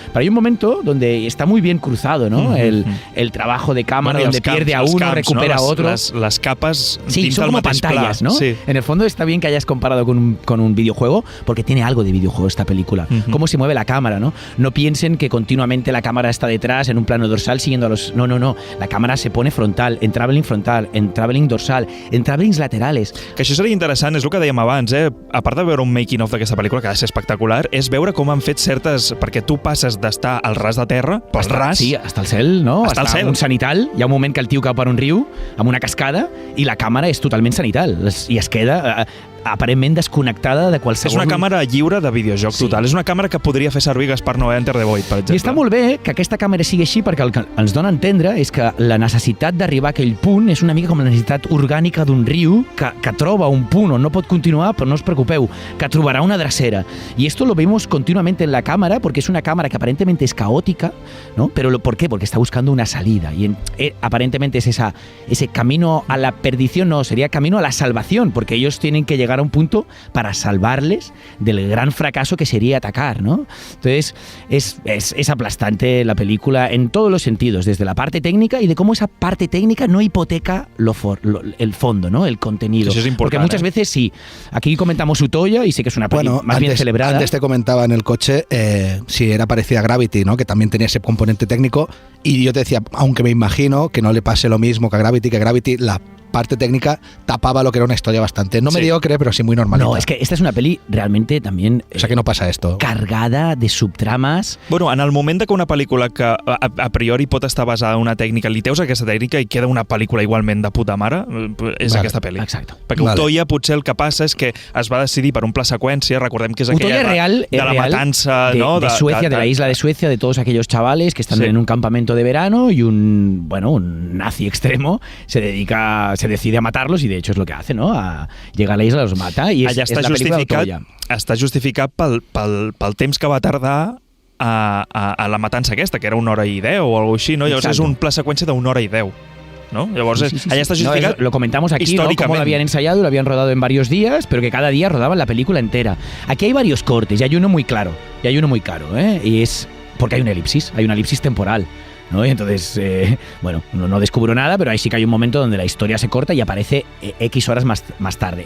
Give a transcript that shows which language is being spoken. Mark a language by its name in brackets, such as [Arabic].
[Spanish] Pero hay un momento donde está muy bien cruzado, ¿no? El trabajo de cámara, donde pierde a uno, recupera a otro. Las capas sí, son como pantallas, ¿no? Sí. En el fondo está bien que hayas comparado con un videojuego, porque tiene algo de videojuego esta película. Cómo se mueve la cámara, ¿no? No piensen que continuamente la cámara está detrás en un plano dorsal siguiendo a los... No. La cámara se pone frontal, en traveling dorsal, en travelings laterales. [Catalan] Que això seria interessant, és el que dèiem abans, a part de veure un making-of d'aquesta pel·lícula, que ha de ser espectacular, és veure com han fet certes... Perquè tu passes d'estar al ras de terra, pel ras... Sí, hasta el cel, no? Hasta el cel. Un cenital. Hi ha un moment que el tio cau per un riu, amb una cascada, i la càmera és totalment cenital. I es queda aparentment desconnectada de qualsevol... És una càmera lliure de videojoc total. És una càmera que podria fer servir Gaspar Noé Enter the Void, per exemple. I està molt bé que aquesta càmera sigui així, perquè el que ens dona a entendre és que la necessitat d'arribar a aquell punt és una mica com la necessitat orgànica d'un riu que troba un punt on no pot continuar, però no us preocupeu, que trobará una drecera. [Spanish] Y esto lo vemos continuamente en la cámara, porque es una cámara que aparentemente es caótica, ¿no? Pero ¿por qué? Porque está buscando una salida. Y aparentemente es ese camino a la perdición, no, sería camino a la salvación, porque ellos tienen que llegar a un punto para salvarles del gran fracaso que sería atacar, ¿no? Entonces, es aplastante la película en todos los sentidos, desde la parte técnica y de cómo esa parte técnica no hipoteca el fondo, ¿no? El contenido. Eso es importante. Porque muchas veces sí. Aquí comentamos Utoya y sé que es una peli más bien celebrada. Antes te comentaba en el coche si era parecida a Gravity, ¿no? Que también tenía ese componente técnico, y yo te decía, aunque me imagino que no le pase lo mismo que a Gravity la parte técnica tapaba lo que era una historia bastante, no mediocre, pero sí muy normalita. No, es que esta es una peli realmente también... O sea que no pasa esto. Cargada de subtramas. [Catalan] Bueno, en el moment que una pel·lícula que a priori pot estar basada en una tècnica, li teus aquesta tècnica i queda una pel·lícula igualment de puta mare, és aquesta pel·li. Exacte. Perquè Utoya potser el que passa és que es va decidir per un pla seqüència, recordem que és aquella de la matança, ¿no? [Spanish] De Suecia, de la isla de Suecia, de todos aquellos chavales que están en un campamento de verano y un nazi extremo se decide a matarlos, y de hecho es lo que hace, ¿no? A llegar a la isla, los mata, y es la película d'Utoya. [Catalan] Està justificat pel temps que va tardar a la matança aquesta, que era 1 hora i 10 o alguna cosa així, no? Llavors és un pla seqüència d'1 hora i 10. ¿no? Llavors, allà està justificat. [Spanish] Lo comentamos aquí, ¿no? Cómo lo habían ensayado y lo habían rodado en varios días, pero que cada día rodaban la película entera. Aquí hay varios cortes y hay uno muy claro, y hay uno muy caro, y es porque hay una elipsis temporal. ¿no? Y entonces, bueno, no descubro nada, pero ahí sí que hay un momento donde la historia se corta y aparece X horas más tarde.